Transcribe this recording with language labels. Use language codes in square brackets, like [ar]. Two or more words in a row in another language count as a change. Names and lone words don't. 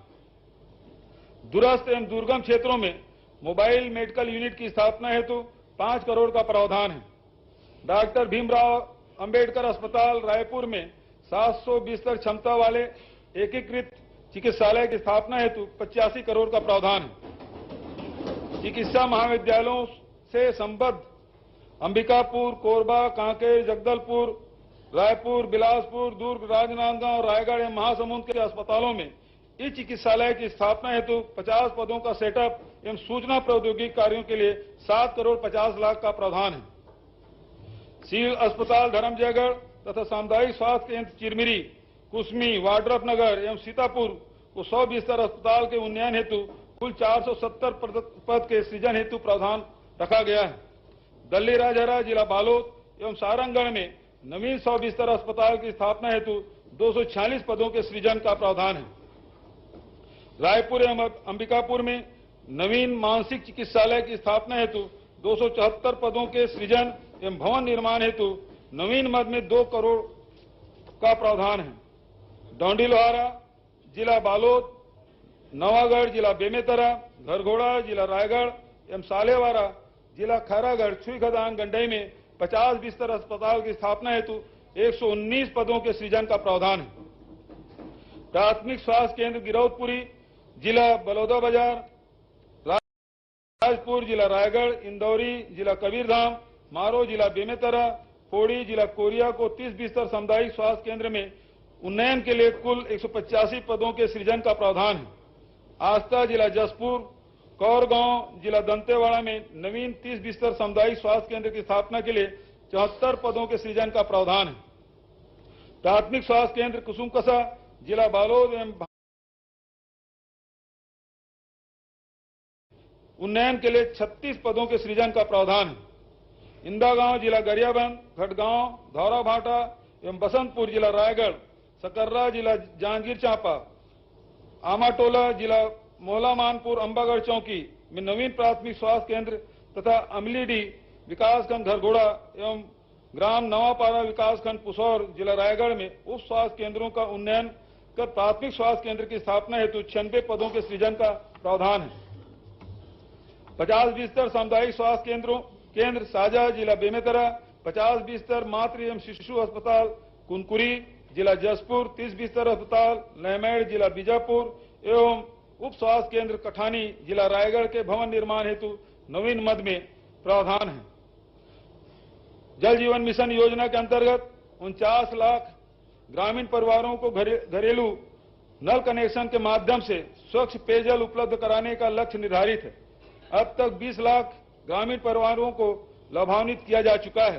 [hi] दूरस्थ एवं दुर्गम क्षेत्रों में मोबाइल मेडिकल यूनिट की स्थापना हेतु 5 करोड़ का प्रावधान है। डॉक्टर भीमराव अंबेडकर अस्पताल रायपुर में 700 बिस्तर क्षमता वाले एकीकृत चिकित्सालय की स्थापना हेतु 85 करोड़ का प्रावधान है। चिकित्सा महाविद्यालयों से संबद्ध अंबिकापुर, कोरबा, कांकेर, जगदलपुर, रायपुर, बिलासपुर, दुर्ग, राजनांदगांव, रायगढ़ एवं महासमुंद के अस्पतालों में इस चिकित्सालय की स्थापना हेतु 50 पदों का सेटअप एवं सूचना प्रौद्योगिकी कार्यों के लिए 7 करोड़ 50 लाख का प्रावधान है। सिविल अस्पताल धर्मजयगढ़ तथा सामुदायिक स्वास्थ्य केंद्र चिरमिरी, कुसमी, वाड्रफनगर एवं सीतापुर को 100 बिस्तर अस्पताल के उन्नयन हेतु कुल 470 पद के सृजन हेतु प्रावधान रखा गया है। दल्ली राजहरा जिला बालोद एवं सारंगगढ़ में नवीन 100 बिस्तर अस्पताल की स्थापना हेतु 246 पदों के सृजन का प्रावधान है। रायपुर एवं अंबिकापुर में नवीन मानसिक चिकित्सालय की स्थापना हेतु 274 पदों के सृजन एवं भवन निर्माण हेतु नवीन मद में 2 करोड़ का प्रावधान है। डौंडी लोहारा जिला बालोद, नवागढ़ जिला बेमेतरा, घरघोड़ा जिला रायगढ़ एवं सालेवारा जिला खैरागढ़ छुईखदान गंडई में 50 बिस्तर अस्पताल की स्थापना हेतु 119 पदों के सृजन का प्रावधान है। प्राथमिक स्वास्थ्य केंद्र गिरौदपुरी जिला बलौदाबाजार, राजपुर जिला रायगढ़, इंदौरी जिला कबीरधाम, मारो जिला बेमेतरा, फोड़ी जिला कोरिया को 30 बिस्तर सामुदायिक स्वास्थ्य केंद्र में उन्नयन के लिए कुल 185 पदों के सृजन का प्रावधान है। आस्था जिला जसपुर, कौरगांव जिला दंतेवाड़ा में नवीन 30 बिस्तर सामुदायिक स्वास्थ्य केंद्र की स्थापना के लिए 74 पदों के सृजन का प्रावधान है। प्राथमिक स्वास्थ्य केंद्र कुसुमकसा जिला बालोद एवं उन्नयन के लिए 36 पदों के सृजन का प्रावधान है। इंदागांव जिला गरियाबंद, खटगांव, धौराभाटा एवं बसंतपुर जिला रायगढ़, सकर्रा जिला जांजगीर चांपा, आमाटोला जिला मोहला मानपुर, अंबागढ़ चौकी में नवीन प्राथमिक स्वास्थ्य केंद्र तथा अमलीडी विकासखंड घरघोड़ा एवं ग्राम नवापारा विकासखंड पुसौर जिला रायगढ़ में उप स्वास्थ्य केंद्रों का उन्नयन कर प्राथमिक स्वास्थ्य केंद्र की स्थापना हेतु 96 पदों के सृजन का प्रावधान है। 50 बिस्तर सामुदायिक स्वास्थ्य केंद्र साजा जिला बेमेतरा, 50 बिस्तर मातृ एवं शिशु अस्पताल कुनकुरी जिला जसपुर, 30 बिस्तर अस्पताल लहमेड़ जिला बीजापुर एवं उप स्वास्थ्य केंद्र कठानी जिला रायगढ़ के भवन निर्माण हेतु नवीन मद में प्रावधान है। जल जीवन मिशन योजना के अंतर्गत 49 लाख ग्रामीण परिवारों को घरेलू नल कनेक्शन के माध्यम से स्वच्छ पेयजल उपलब्ध कराने का लक्ष्य निर्धारित है। अब तक 20 लाख ग्रामीण परिवारों को लाभान्वित किया जा चुका है।